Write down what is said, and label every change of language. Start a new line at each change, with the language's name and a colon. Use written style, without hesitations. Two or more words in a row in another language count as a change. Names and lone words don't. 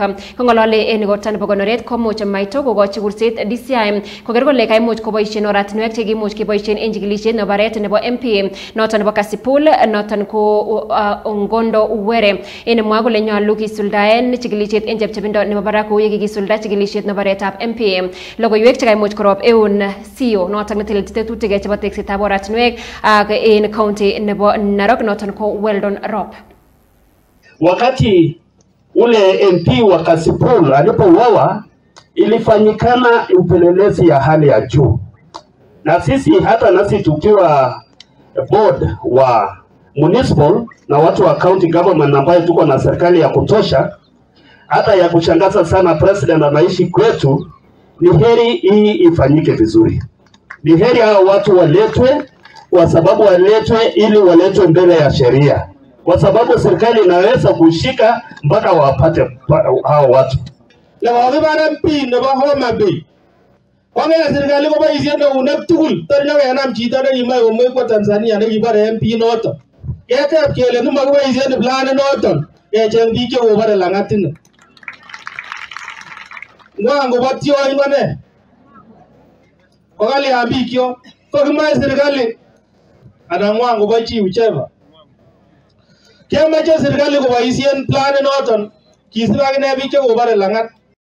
Kalenjin: Kongolole en igorta nebo konoret komuch Maito kokochi kurset DCI koker kole kaimuch koboisien oratinwek chekimuch keboisien en chikilisiet nebo paret nebo MP noton nebo Kasipul noton ko Ngondo Uwere en mwa kole nyolu kisuldaen chikilisiet en chepchebindo nebo barak kou yekikisulda chikilisiet nebo baretab MP. Logoiwek chekaimuch korob eun CEO noton netelelchi tetutik chebo teksetab oratinwek ak en county nebo Narok noton ko Weldon Rop.
Swahili: Wakati ule MP wa Kasipul alipouawa ilifanyikana upelelezi ya hali ya juu, na sisi hata nasi tukiwa board wa municipal na watu wa
English: county government
Swahili: ambayo tuko na serikali ya kutosha, hata ya kushangaza sana president anaishi kwetu, ni heri hii ifanyike vizuri. Ni heri hao watu waletwe, kwa sababu waletwe ili waletwe mbele ya sheria, kwa sababu serikali inaweza kushika mpaka wapate hao watu.
Kalenjin: Na wakibana MP nebo Homa Bay wangena serikali ko boisien eunek tugul tor nyokenam chito nekimoe komwei kwa Tanzania nekibare MP noton keteb kele nemakiboisien plan noton kecheng biik chekobare Langat ine ngwan kobo tion kone kokali ambikyo kokimoe serikali anan ngwan kobo chi ucheva kemoche serikali koboisien plan noton kisib akine biik chekobare Langat